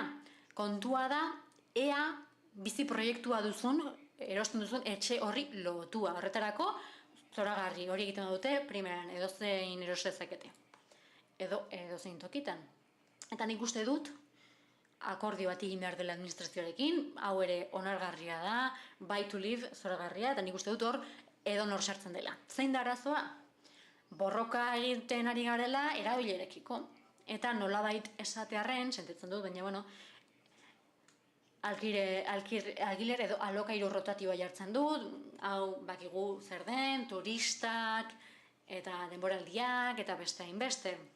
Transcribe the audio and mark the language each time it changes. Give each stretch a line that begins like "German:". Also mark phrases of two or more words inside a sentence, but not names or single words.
Basque: Kontua da, ea bizi proiektua duzun, erosten duzun etxe horri lotua. Horretarako, zoragarri hori egiten dute, primeran, edozein eros dezakete. Edozein tokitan. Eta nik uste dut, akordio bat egin behar dela administrazioarekin, hau ere onargarria da,
English: buy to live
Basque: zoragarria, eta nik uste dut hor edonor sartzen dela. Zein da arazoa? Borroka egiten ari garela erabilerekiko. Eta nolabait esatearren, sentitzen dut, baina, bueno, alkiler edo alokairu rotatiboa jartzen dut, hau bakigu zer den, turistak, eta denboraldiak, eta beste hainbeste.